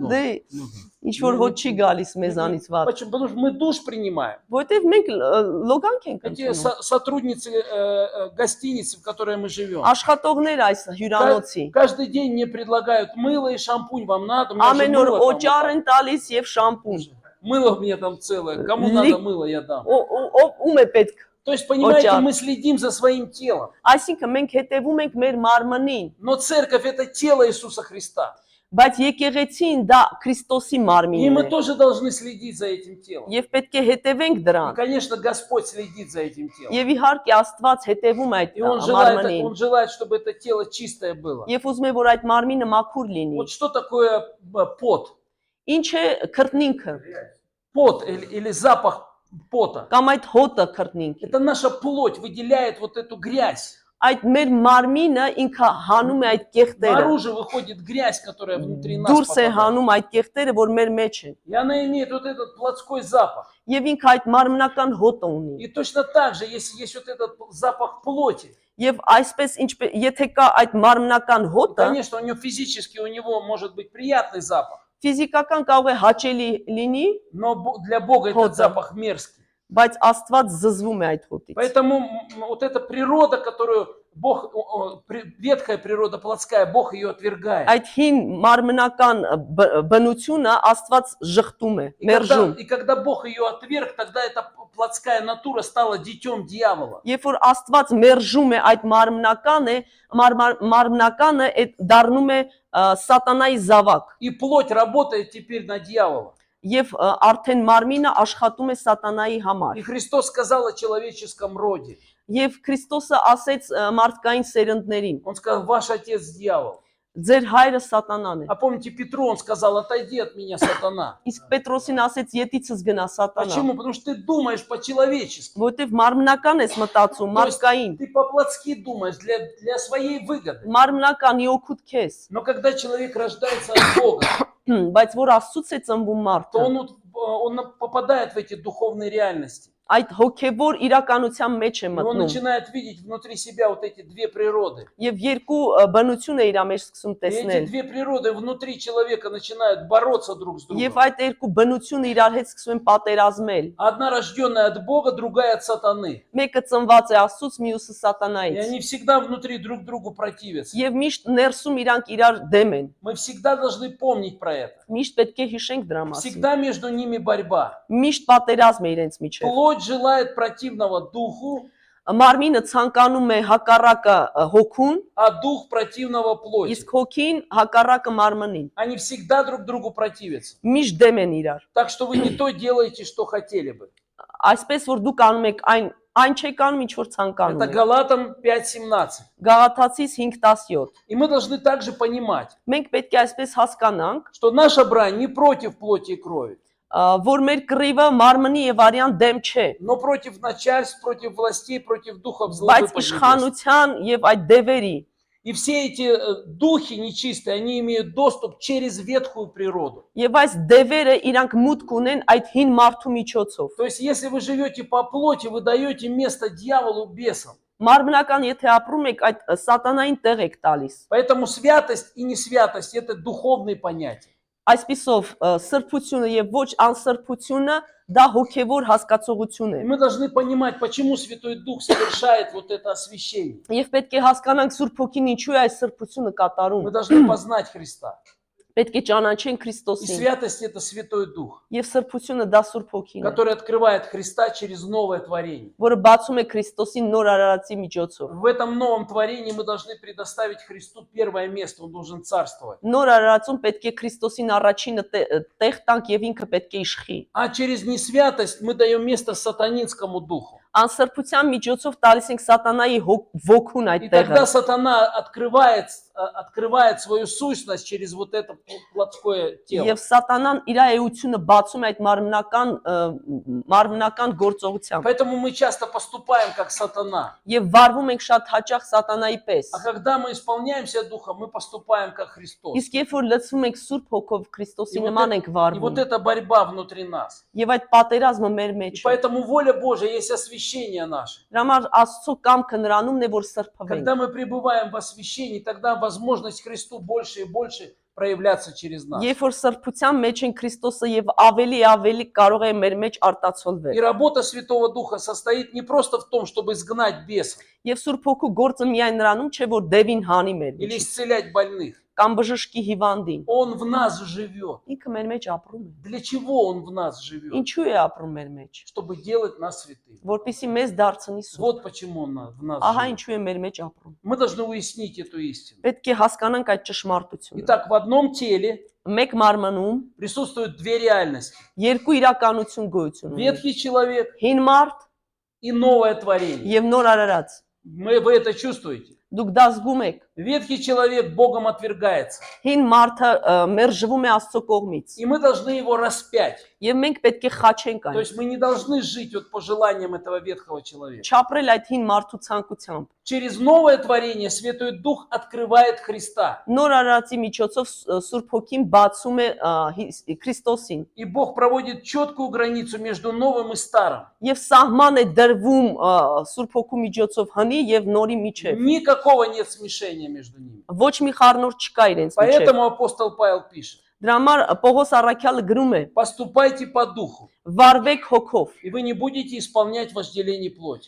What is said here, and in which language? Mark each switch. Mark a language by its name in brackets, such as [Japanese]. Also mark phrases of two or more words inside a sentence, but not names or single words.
[Russian] Ну, [Armenian] Դե [Russian] ну, [Armenian] ինչ որ հոտ չի գալիս մեզանից վատ։ [Russian] Почему? Потому что мы душ принимаем. [Armenian] Որտեվ մենք լոգանք ենք [Russian] Эти [Armenian] ընդունում։ [Russian] сотрудницы гостиницы, в которой мы живем. [Armenian] Աշխատողներ այս հյուրանոցի [Russian] Каждый день мне предлагают мыло и шампунь. Вам надо? У меня же [Armenian] ամեն օր [Russian] мыло там вот [Armenian] օճառ [Russian] так. [Armenian] են տալիս եւ շամպուն։ [Russian] Мыло мне там целое. Кому Ли- надо мыло, я дам. [Armenian] Ում է պետք։ [Russian] То есть, понимаете, Очень. мы следим за своим телом. [Armenian] Այսինքն մենք հետևում ենք մեր մարմնին, [Russian] Но церковь – это тело Иисуса Христа. [Armenian] բայց եկեղեցին դա Քրիստոսի [Russian] И [Armenian] մարմինն [Russian] мы [Armenian] է։ [Russian] тоже должны следить за этим телом. [Armenian] Եվ պետք է հետևենք [Russian] И, [Armenian] դրան։ [Russian] конечно, Господь следит за этим телом. [Armenian] Եվ իհարկե Աստված հետևում է այդ [Russian] И Он желает, [Armenian] մարմնին։ [Russian] чтобы это тело чистое было. [Armenian] Եվ ուզում է որ այդ մարմինը մաքուր լինի։ [Russian] Вот что такое пот? [Armenian] Ինչ է քրտնինքը [Russian] Пот или запах пота. [Armenian] կամ այդ հոտը քրտնինքը։ [Russian] Это наша плоть выделяет вот эту грязь. [Armenian] Այդ մեր մարմինը ինքը հանում է այդ կեղտերը։ [Russian] Наружу выходит грязь, которая внутри нас [Armenian] Դուրս է [Russian] попадает. [Armenian] հանում այդ կեղտերը, որ մեր մեջ են։ [Russian] И она имеет вот этот плотской запах. [Armenian] Եվ ինքը այդ մարմնական հոտը ունի։ [Russian] И точно так же, если есть вот этот запах плоти, [Armenian] Եվ այսպես ինչպես եթե կա այդ մարմնական հոտը, [Russian] конечно, у него физически у него может быть приятный запах, [Armenian] ֆիզիկական կարող է հաճելի լինի, [Russian] но для Бога этот Хото. запах мерзкий. [Armenian] բայց Աստված զզվում է այդ հոտից։ [Russian] Поэтому вот эта природа, которую Бог, ветхая природа плотская, Бог ее отвергает. [Armenian] Այդ հին մարմնական բնությունը Աստված ժխտում է, մերժում։ [Russian] И когда Бог ее отверг, тогда эта плотская натура стала детем дьявола. [Armenian] Երբ որ Աստված մերժում է այդ մարմնականը դառնում է սատանայի զավակ։ [Russian] И плоть работает теперь на дьявола. [Armenian] Եվ արդեն մարմինը աշխատում է սատանայի համար։ [Russian] И Христос сказал о человеческом роде. [Armenian] Եվ Քրիստոսը ասեց մարդկային սերնդներին. [Russian] Он сказал, ваш отец дьявол. [Armenian] Ձեր հայրը սատանան է։ [Russian] А помните, Петру он сказал, отойди от меня, сатана. [Armenian] Իսկ Պետրոսին ասեց յետիցս գնա սատանա։ [Russian] Почему? Потому что ты думаешь по-человечески. [Armenian] Որտեվ մարմնական ես մտածում, մարդկային։ [Russian] Ты по-плотски думаешь для своей выгоды. [Armenian] Մարմնականի օգուտ քեզ։ [Russian] Но когда человек рождается от Бога, [Armenian] Բայց որ Աստծուց է ծնվում [Russian] то [Armenian] մարդը, [Russian] он попадает в эти духовные реальности. [Armenian] այդ հոգևոր իրականության մեջ է [Russian] И он [Armenian] մտնում։ [Russian] начинает видеть внутри себя вот эти две природы. [Armenian] Եվ երկու բնություն է իր մեջ սկսում [Russian] И эти [Armenian] տեսնել։ [Russian] две природы внутри человека начинают бороться друг с [Armenian] Եվ [Russian] другом. [Armenian] այդ երկու բնությունը իրար հետ սկսում են պատերազմել։ [Russian] Одна рожденная от Бога, другая от сатаны. [Armenian] Մեկը ծնված է Աստծուց, մյուսը [Russian] И [Armenian] սատանայից։ [Russian] они всегда внутри друг другу противятся. [Armenian] Եվ միշտ ներսում իրանք իրար դեմ են։ [Russian] Мы всегда должны помнить про это. [Armenian] Միշտ պետք է հիշենք դրա մասին։ [Russian] Всегда между ними борьба. [Armenian] Միշտ պատերազմ է իրենց միջև։ [Russian] Плоть желает противного духу, [Armenian] Մարմինը ցանկանում է հակառակը հոգուն, [Russian] а дух противного плоти. [Armenian] իսկ հոգին հակառակը մարմնին։ [Russian] Они всегда друг другу противятся. [Armenian] Միշտ դեմ են իրար։ [Russian] Так что вы не то делаете, что хотели бы. [Armenian] Այսպես որ դուք անում եք այն չեք անում, ինչ որ ցանկանում [Russian] Это [Armenian] եք։ [Russian] Галатам 5:17. [Armenian] Գաղաթացիս 5:17։ [Russian] И мы должны также понимать, [Armenian] Մենք պետք է այսպես հասկանանք, [Russian] что наша брань не против плоти и крови, [Armenian] որ մեր կռիվը մարմնի եւ արյան դեմ չէ, [Russian] но против начальств, против властей, против духов злобы [Armenian] բայց [Russian] поднебесных. [Armenian] իշխանության եւ այդ դևերի [Russian] И все эти духи нечистые, они имеют доступ через ветхую природу. [Armenian] եւ այս դևերը իրանք մուտք ունեն այդ հին մարդու միջոցով։ [Russian] То есть, если вы живете по плоти, вы даете место дьяволу, бесам. [Armenian] Մարմնական եթե ապրում եք այդ սատանային տեղ եք տալիս։ [Russian] Поэтому святость и несвятость – это духовные понятия. [Armenian] Այսպիսով սրբությունը եւ ոչ անսրբությունը դա հոգեվոր հասկացողություն է։ [Russian] И мы должны понимать, почему Святой Дух совершает вот это освящение. [Armenian] Եվ պետք է հասկանանք Սուրբ Հոգին ինչու է այս սրբությունը կատարում։ [Russian] Мы должны познать Христа. [Armenian] Պետք է ճանաչենք [Russian] И [Armenian] Քրիստոսին։ [Russian] святость – это Святой Дух, [Armenian] Եվ սրբությունը դա Սուրբ Հոգին է, [Russian] который открывает Христа через новое творение. [Armenian] որը բացում է Քրիստոսին նոր արարածի միջոցով։ [Russian] В этом новом творении мы должны предоставить Христу первое место, Он должен царствовать. [Armenian] Նոր արարածում պետք է Քրիստոսին առաջինը տեղ տանք եւ ինքը պետք է իշխի։ [Russian] А через несвятость мы даем место сатанинскому духу. [Armenian] Անսրբության միջոցով տալիս ենք սատանայի ոգուն այդ [Russian] И [Armenian] տեղը։ [Russian] тогда сатана открывает открывает свою сущность через вот это плотское тело. [Armenian] Եվ սատանան իր էությունը բացում է այդ մարմնական գործողությամբ։ [Russian] Поэтому мы часто поступаем как сатана. [Armenian] Եվ վարվում ենք շատ հաճախ սատանայի պես։ [Russian] А когда мы исполняемся Духом, мы поступаем как Христос. [Armenian] Իսկ երբ որ լցվում ենք Սուրբ Հոգով Քրիստոսի [Russian] И вот [Armenian] նման [Russian] это- [Armenian] ենք [Russian] И [Armenian] վարվում։ [Russian] вот эта борьба внутри нас. [Armenian] Եվ այդ պատերազմը մեր [Russian] И [Armenian] մեջ է։ [Russian] поэтому воля Божья есть освящение наше. [Armenian] Դրա համար Աստծո կամքը նրանումն է, որ սրբվենք։ [Russian] Когда мы пребываем в освящении, тогда возможность Христу больше и больше проявляться через нас. [Armenian] Երբ որ սրբության մեջ են Քրիստոսը եւ ավելի կարող է մեր մեջ [Russian] И [Armenian] արտացոլվել։ [Russian] работа Святого Духа состоит не просто в том, чтобы изгнать бесов [Armenian] Եվ Սուրբ Հոգու գործը միայն նրանում չէ, որ դևին հանի մեր [Russian] или [Armenian] մեջ, [Russian] исцелять больных. [Armenian] կամ բժշկի հիվանդին։ [Russian] Он в нас живет. [Armenian] Ինքը մեր մեջ ապրում է։ [Russian] Для чего Он в нас живет? [Armenian] Ինչու է ապրում մեր մեջ։ [Russian] Чтобы делать нас святыми. [Armenian] Որպեսզի մեզ дարձնի սուրբ։ [Russian] Вот почему Он в нас [Armenian] Ահա [Russian] живет. [Armenian] ինչու է մեր մեջ ապրում։ [Russian] Мы должны уяснить эту истину. [Armenian] Պետք է հասկանանք այդ ճշմարտությունը։ [Russian] Итак, в одном теле [Armenian] Մեկ մարմնում [Russian] присутствуют две реальности. [Armenian] երկու իրականություն գոյություն ունի։ [Russian] Ветхий человек [Armenian] Հին մարդ [Russian] и новое творение. [Armenian] եւ նոր արարած։ [Russian] Вы это чувствуете? [Armenian] Դուք դա զգում եք։ [Russian] Ветхий человек Богом отвергается. [Armenian] Հին մարդը մերժվում է Աստծո կողմից։ [Russian] И мы должны его распять. [Armenian] Եվ մենք պետք է խաչենք [Russian] То [Armenian] այն։ [Russian] есть мы не должны жить вот по желаниям этого ветхого человека. [Armenian] Չապրել այդ հին մարդու ցանկությամբ։ [Russian] Через новое творение Святой Дух открывает Христа. [Armenian] Նոր արարածի միջոցով Սուրբ Հոգին բացում է Քրիստոսին։ [Russian] И Бог проводит четкую границу между новым и старым. [Armenian] Եվ սահման է դրվում Սուրբ Հոգու միջոցով հնի եւ նորի միջև։ [Russian] Никакого нет смешения между ними. [Armenian] Ոչ մի խառնուրդ չկա իրենց միջև։ [Russian] Поэтому апостол Павел пишет: [Armenian] Դրա համար Պողոս Առաքյալը գրում է. [Russian] поступайте по духу, [Armenian] Վարվեք հոգով [Russian] и вы не будете исполнять вожделение плоти.